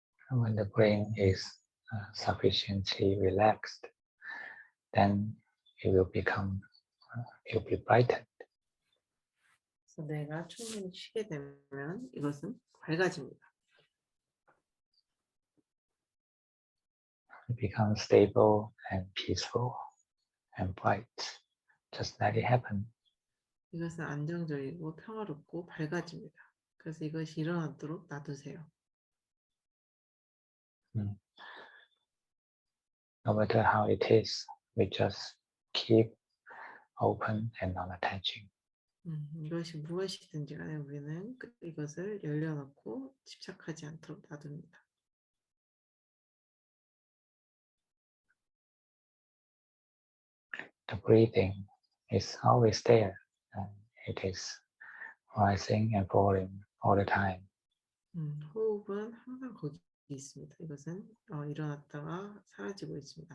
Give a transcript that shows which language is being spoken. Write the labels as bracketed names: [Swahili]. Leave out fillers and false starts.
[English] When the brain is sufficiently relaxed, then it will be brightened. [Korean] 그래서 뇌가 충분히 쉬게 되면 이것은 밝아집니다. [English] It becomes stable and peaceful and bright. Just let it happen. [Korean] 이것은 안정적이고 평화롭고 밝아집니다. 그래서 이것이 일어나도록 놔두세요. [English] No matter how it is, we just keep open and non-attaching. [Korean] 이것이 무엇이든지 간에 우리는 이것을 열려놓고 집착하지 않도록 놔둡니다. [English] The breathing is always there, and it is rising and falling all the time. [Korean] 호흡은 항상 거기 있습니다. 이것은 일어났다가 사라지고 있습니다.